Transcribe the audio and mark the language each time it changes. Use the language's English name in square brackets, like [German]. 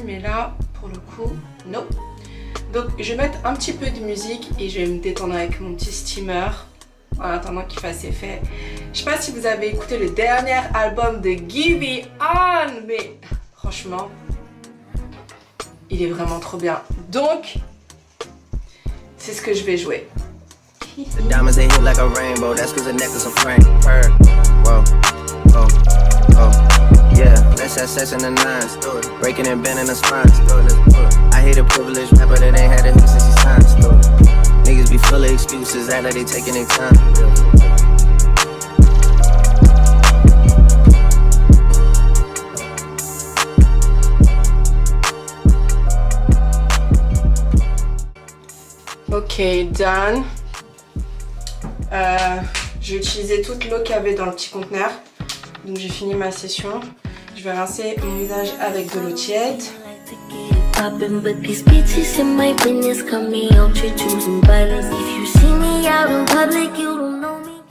[French] Mais là, pour le coup, non. Donc, je vais mettre un petit peu de musique et je vais me détendre avec mon petit steamer. En attendant qu'il fasse effet. Je sais pas si vous avez écouté le dernier album de Giveon, mais franchement, il est vraiment trop bien. Donc, c'est ce que je vais jouer. [English] The diamonds they hit like a rainbow. That's 'cause the necklace of Frank. Her. Whoa. Oh. Oh. Yeah. Let's have sex in the nines. Breaking and bending the spines. I hate a privileged rapper that ain't had a hit since he signed. Niggas be full of excuses, act like they taking their time. Ok, done. [French] J'ai utilisé toute l'eau qu'il y avait dans le petit conteneur. Donc j'ai fini ma session. Je vais rincer mon visage avec de l'eau tiède. [English] Poppin', but these bitches in my business call me out to choosing violence. If you see me out in public, you don't know me.